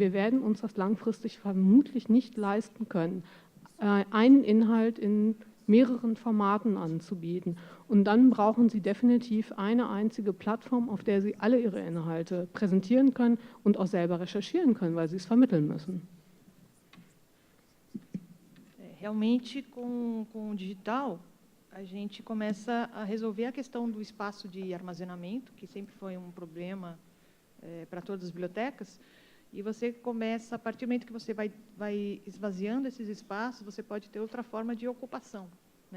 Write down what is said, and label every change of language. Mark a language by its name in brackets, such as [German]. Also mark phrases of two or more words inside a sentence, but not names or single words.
[German] Wir werden uns das langfristig vermutlich nicht leisten können, einen Inhalt in mehreren Formaten anzubieten. Und dann brauchen Sie definitiv eine einzige Plattform, auf der Sie alle Ihre Inhalte präsentieren können und auch selber recherchieren können, weil Sie es vermitteln müssen. [Portuguese] Realmente, com o digital, a gente começa a resolver a questão do espaço de armazenamento, que sempre foi um problema para todas as bibliotecas, e você começa, a partir do momento que você vai esvaziando esses espaços, você pode ter outra forma de ocupação, né?